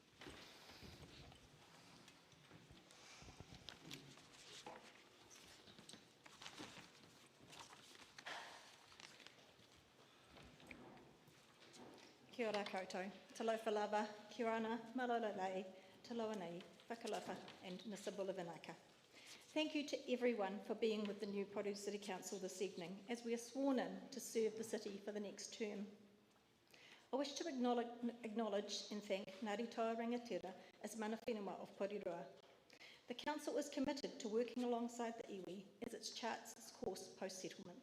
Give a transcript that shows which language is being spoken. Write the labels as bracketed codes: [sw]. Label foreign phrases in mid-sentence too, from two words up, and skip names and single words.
[mi] Kia ora koutou, [sm] talofa lava, [mi] kia ana, malololei, taloa nei, whakalofa and [fj] Nisabula Vinaka. [en] Thank you to everyone for being with the new Porirua City Council this evening as we are sworn in to serve the city for the next term. I wish to acknowledge and thank Ngāti Toa Rangatira as [mi] mana whenua [en] of Porirua. The Council is committed to working alongside the iwi as it charts its course post-settlement.